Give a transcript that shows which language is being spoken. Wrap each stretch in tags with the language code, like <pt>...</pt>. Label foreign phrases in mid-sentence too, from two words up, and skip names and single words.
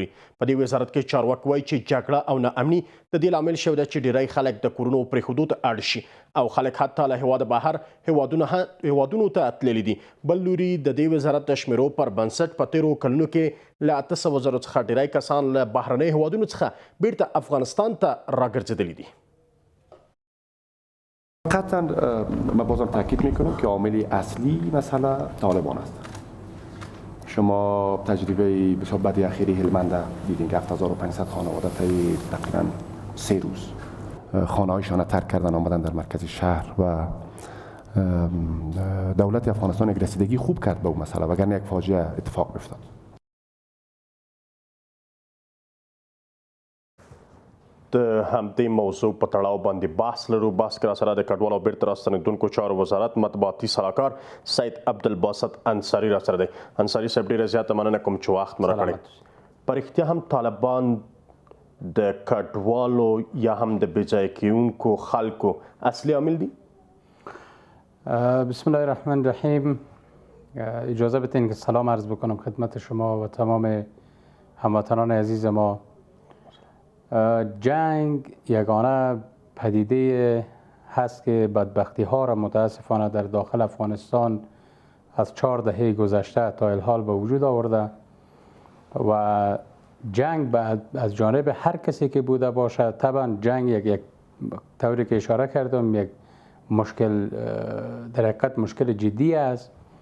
<ps>په دې وزارت کې چارواکي وایي چې جګړه او ناامني د دې لامل شوی ده چې ډېری خلک د کورونو پرېښودو ته اړ شي او خلک حتی له هېواده بهر هېوادونو ته تللي دي. بل لوري د دې وزارت د شمیرو پر بنسټ په تېرو کلونو کې له 800 زرو څخه ډېری کسان له بهرنۍ هېوادونو څخه بیرته افغانستان ته راګرځېدلي دي.</ps> <fa>قطعا ما بازم تاکید میکنم که عامل اصلی مسئله طالبان است. شما تجربه بسیار بدی اخیری هلمند دیدین که 7500 خانواده طی تقریبا 3 روز خانه هایشان ترک کردن آمدن در مرکز شهر و دولت افغانستان یک رسیدگی خوب کرد به اون مسئله وگرنه یک فاجعه اتفاق افتاد.</fa> <ps>د همدې موضوع په تړاو باندې بحث لرو. بحث کې راسره د کډوالو او بیرته راستنېدونکو چارو وزارت مطبوعاتي سلاکار سید عبدالباسط انصاري راسره دی. انصاري صاحب ډېره زیاته مننه کوم چې وخت مو راکړی. په رښتیا هم طالبان د کډوالو یا هم د بېځایه کېدونکو خلکو اصلي عامل دي؟</ps> <ar>بسم الله الرحمن الرحیم.</ar> <fa>اجازه بدین که سلام عرض بکنم خدمت شما و تمام هموطنان عزیز ما. جنگ یگانه پدیده هست که بدبختی ها را متاسفانه در داخل افغانستان از 4 دهه گذشته تا الحال به وجود آورده و جنگ از جانب هر کسی که بوده باشه طبعا جنگ یک طوری که اشاره کردم یک مشکل در حقیقت مشکل جدی است</fa>